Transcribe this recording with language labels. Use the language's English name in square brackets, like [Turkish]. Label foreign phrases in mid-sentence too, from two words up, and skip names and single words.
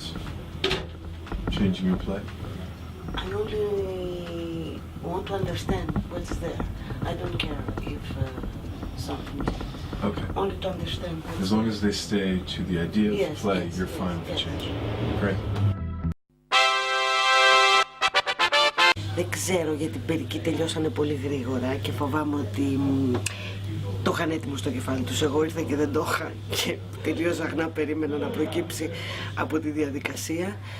[English] Changing your play? I only want to understand what's there. I don't care if something. Okay. Only to understand. As long as they stay to the idea of the Yes, play, yes, you're yes, fine with the yes. change. Great. [Greek] Δεν ξέρω γιατί μερικοί τελειώσανε πολύ γρήγορα και φοβάμαι ότι το είχαν έτοιμο στο κεφάλι τους. Εγώ ήρθα και δεν το είχα και τελείως αγνά περίμενα να προκύψει από τη διαδικασία.